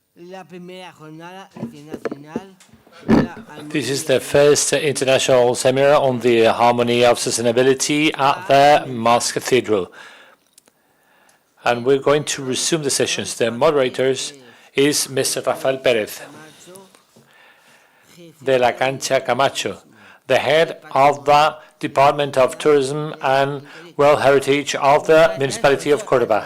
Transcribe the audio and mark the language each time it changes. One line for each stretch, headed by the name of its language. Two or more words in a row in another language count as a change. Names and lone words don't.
Spanish: la primera jornada internacional de la
English: This is the first international seminar on the harmony of sustainability at the Mosque-Cathedral. And we're going to resume the sessions. The moderators is Mr. Rafael Pérez de la Cancha Camacho, the head of the Department of Tourism and World Heritage of the Municipality of Córdoba.